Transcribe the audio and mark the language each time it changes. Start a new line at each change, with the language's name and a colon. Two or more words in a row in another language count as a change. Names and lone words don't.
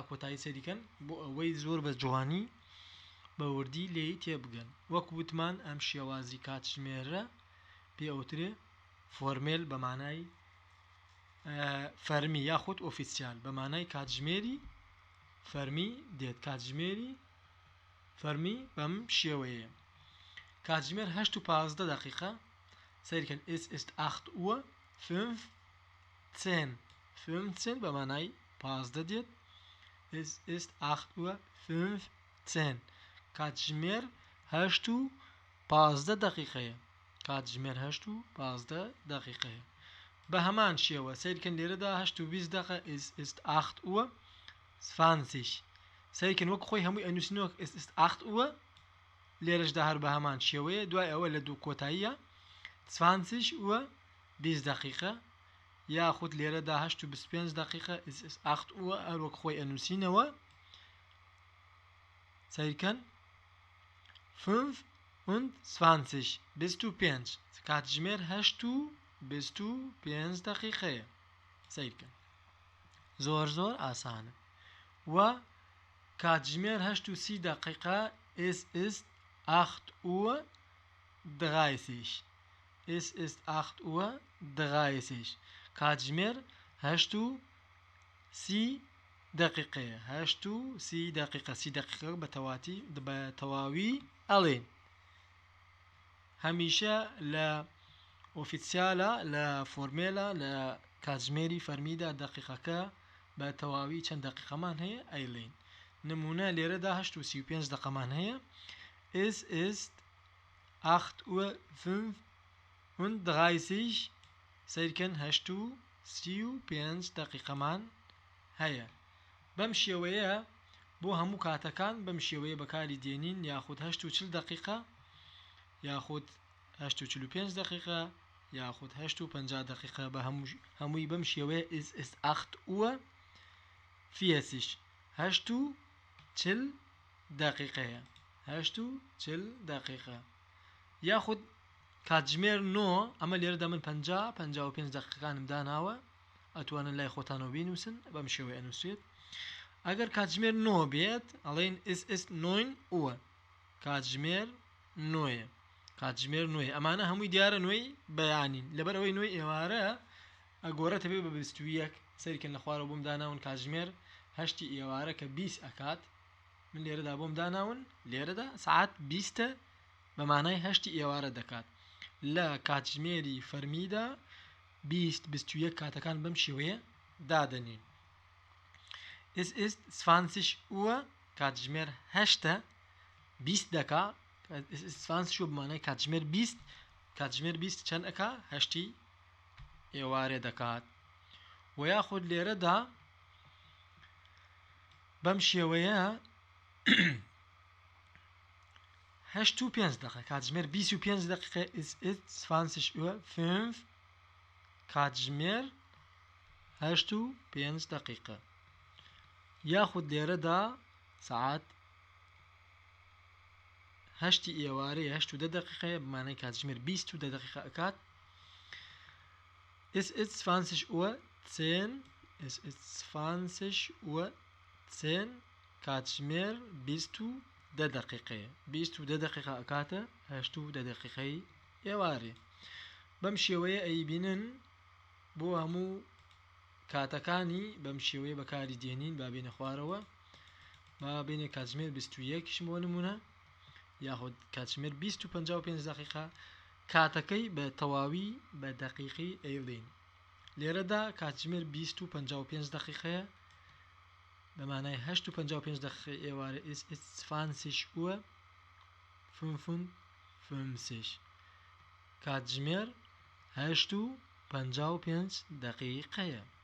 Central Kurdish: کۆتایی سەریکەن بۆ ئەوەی زۆر بە جوانی بە وردی لێی تێبگەن وەک وتمان ئەم شێوازی کاتژمێرە پێ ئەوترێ فۆرمێل بە مانای فەرمی یاخود ئۆفیسیال بە مانای کاتژمێری فەرمی دێت کاتژمێری فەرمی بەم شێوەیە کاتژمێر هەشت و 15 دقیقە سەیرکەن
German: es ist
Central Kurdish: 8:15 بە مانای 15 دێت
German: es ist 8:15
Central Kurdish: کاتژمێر هەشت و 15 دقیقەیە کاتژمێر هەشت و 15 دقیقەیە بە هەمان شێوە سەیرکەن لێرەدا هەشت و 20 دقیقە
German: es ist
Central Kurdish: 8:20 سەیرکەن وەک خۆی هەمووی ئەنووسینەوە
German: es ist 8 Uhr
Central Kurdish: لێرەشدا هەر بە هەمان شێوەیە دوای ئەوە لە دوو کۆتاییە 20:20 دقیقە یاخود لێرەدا 8:25 دقیقە
German: es ist 8 Uhr
Central Kurdish: هەر وەک خۆی ئەنووسینەوە سەیرکەن 25 کاتژمێر هەشت و 25 دقیقەیە سەیرکەن زۆر زۆر ئاسانە و کاتژمێر هەشت و 30 دقیقە
German: es ist 8:30 es ist 8:30
Central Kurdish: کاتژمێر هەشت و 30 دقیقەیە هەشت و 30 دقیقە 30 دقیقە بە تەواوی ئەڵێن هەمیشە لە ئۆفیسیالە لە فۆرمێلە لە کاتژمێری فەرمیدا دقیقەکە بە تەواوی چەند دقیقەمان هەیە ئەیڵێن نمونە لێرەدا 8:35 دقەمان هەیە
German: es ist
Central Kurdish: 8:35 سەیرکەن 8:35 دقیقەمان هەیە بەم شێوەیە بۆ هەموو کاتەکان بەم شێوەیە بەکاری دێنین یاخود 8:40 دقیقە یاخود 8:45 دقیقە یاخود 8:50 دقیقە بە هەمووی بەم شێوەیە
German: es ist
Central Kurdish: 8:40 8:40 دقیقەیە 8:40 دقیقە یاخود کاتژمێر 9 ئەمە لێرەدا من 50-55 دقیقەکانم داناوە ئەتوانن لای خۆتانەوە بینووسن بەم شێوەیە ئەنووسێت ئەگەر کاتژمێر 9 بێت ئەڵێن
German: es ist 9 Uhr
Central Kurdish: کاتژمێر 9 کاتژمێر 9 ئەمانە هەمووی دیارە نوێی بەیانین لەبەر ئەوەی نوێی ئێوارە ئەگۆرەتە بێ بە 21 سەریکەن لە خوارەوە بۆم داناون کاتژمێر هەشتی ئێوارە کە 20 ئەکات من لێرەدا بۆم داناون لێرەدا سعات 20 بە مانای هەشتی ئێوارە دەکات لە کاتژمێری فەرمیدا 20-21 کاتەکان بەم شێوەیە دادەنین
German: es ist 20 Uhr
Central Kurdish: کاتژمێر 8 20 دەکا
German: es ist 20 Uhr
Central Kurdish: بمانای کاتژمێر 20 کاتژمێر 20 چەند ئەکا 8 ئێوارێ دەکات و یاخود لێرەدا بەم شێوەیە 8 و 5 دقیقه کاتژمێر 25 دقیقه
German: es ist 20 Uhr 5
Central Kurdish: کاتژمێر 8 و 5 دقیقه یاخود لێرەدا ساعات 8 ئێوارەی 8 و 10 دقیقه بمانای کاتژمێر 20 و 10 دقیقه ئەکات
German: es ist 20 Uhr 10 es ist 20 Uhr 10
Central Kurdish: کاتژمێر 20 و 10 دقیقه 20 و 10 دقیقه ئەکاتە 8 و 10 دقیقەی ئێوارێ بەم شێوەیە ئەیبینن بۆ هەموو کاتەکانی بەم شێوەیە بەکاری دێنین با بێنە خوارەوە با بێنێ کاتژمێر 21 بۆ نمونە یاخود کاتژمێر 20 و 55 دقیقه کاتەکەی بە تەواوی بە دقیقی ئەیڵین لێرەدا کاتژمێر 20 و 55 دقیقەیە بمعنای 8 و 55 دقیقه ئێوارە
German: es ist 20 Uhr 55
Central Kurdish: کاتژمێر 8 و 55 دقیقەیە